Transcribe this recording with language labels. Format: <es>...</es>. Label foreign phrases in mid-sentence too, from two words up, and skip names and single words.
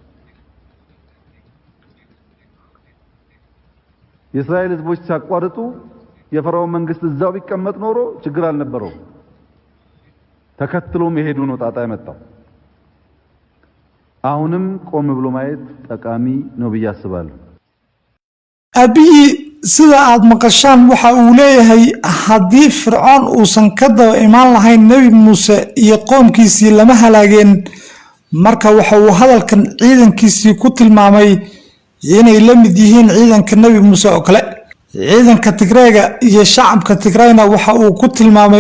<am>የእስራኤል ሕዝቦች ሲያቋርጡ የፈርዖን መንግስት እዛው ቢቀመጥ ኖሮ ችግር አልነበረው። ተከትሎ መሄዱ ነው ጣጣ ያመጣው። አሁንም ቆም ብሎ ማየት ጠቃሚ ነው ብዬ አስባለሁ።</am> <so>አብይ sida aad maqashaan waxa uu leeyahay haddii fircoon uusan ka daba imaan lahayn nebi muuse iyo qoomkiisii lama halaageen marka waxa uu hadalkan ciidankiisii ku tilmaamay inay la mid yihiin ciidanka nebi muuse oo kale ciidanka Tigreega iyo shacabka Tigrayna waxa uu ku tilmaamay</so>